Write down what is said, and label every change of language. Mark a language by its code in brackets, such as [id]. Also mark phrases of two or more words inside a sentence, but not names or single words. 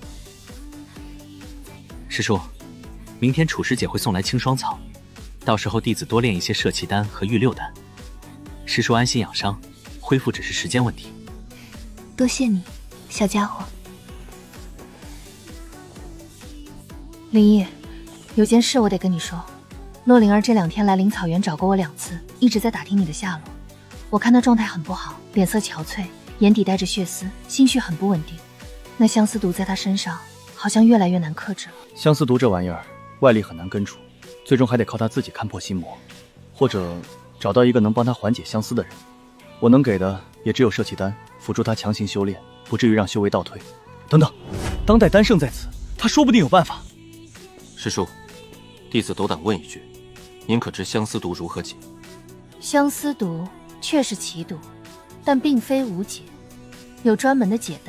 [zh] 師叔，明天楚師姐會送來青霜草，到時候弟子多煉一些攝氣丹和玉六丹。師叔安心養傷，恢復只是時間問題。多謝你，小家伙。林毅，有件事我得跟你說。洛靈兒這2天來靈草園找過我2次，一直在打聽你的下落。我看她狀態很不好，臉色憔悴，眼底帶着血絲，心緒很不穩定。那相思毒在她身上好像越來越難克制了。相思毒這玩意兒，外力很難根除，最終還得靠她自己看破心魔，或者找到一個能幫她緩解相思的人。我能給的也只有攝氣丹，輔助她強行修煉，不至於讓修為倒退。等等，當代丹聖在此，他說不定有辦法。師叔，弟子斗膽問一句，您可知相思毒如何解？相思毒確是奇毒，但並非無解，有專門的解丹。